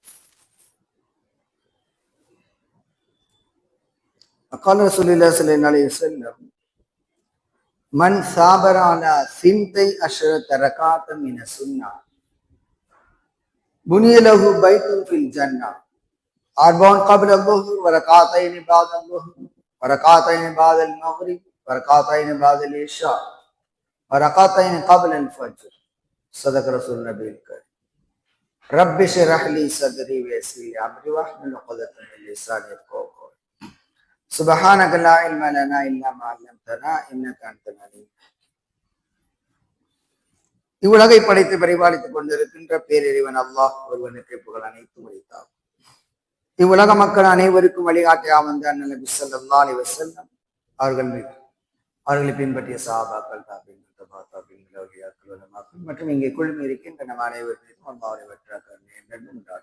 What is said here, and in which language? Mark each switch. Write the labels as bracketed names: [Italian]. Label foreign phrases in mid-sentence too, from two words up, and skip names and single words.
[Arabic] قال رسول الله صلى الله عليه وسلم من صابر على ثنتي عشرة ركعة من السنة بني له بيت في الجنة أربع قبل الظهر وركعتين بعد الظهر وركعتين بعد المغرب وركعتين بعد العشاء وركعتين قبل الفجر صدق رسول النبي الكريم. رب اشرح لي صدري ويسر لي أمري واحلل عقدة من لساني يفقهوا قولي. سبحانك لا علم لنا إلا ما علمتنا إنك أنت العليم. [Tamil] இவ்வுலகை படைத்து பரிபாலித்துக் கொண்டிருக்கின்ற பேரிறைவன் அல்லாஹ் ஒருவனுக்கு புகழ் அனைத்தும் அளித்தார். இவ்வுலக மக்கள் அனைவருக்கும் வழிகாட்டியாக வந்த அண்ணல் நபி [Arabic] صلى الله عليه وسلم [Tamil] அவர்கள் மீது அவர்களை பின்பற்றிய சஹாபாக்கள் தாபிஈன்கள் மற்றும் இங்கே குழுமி இருக்கின்ற நம் அனைவர் மீதும் அல்லாஹ்வுடைய வெற்றாக்கருணை என்றென்றும் உண்டாகட்டும்.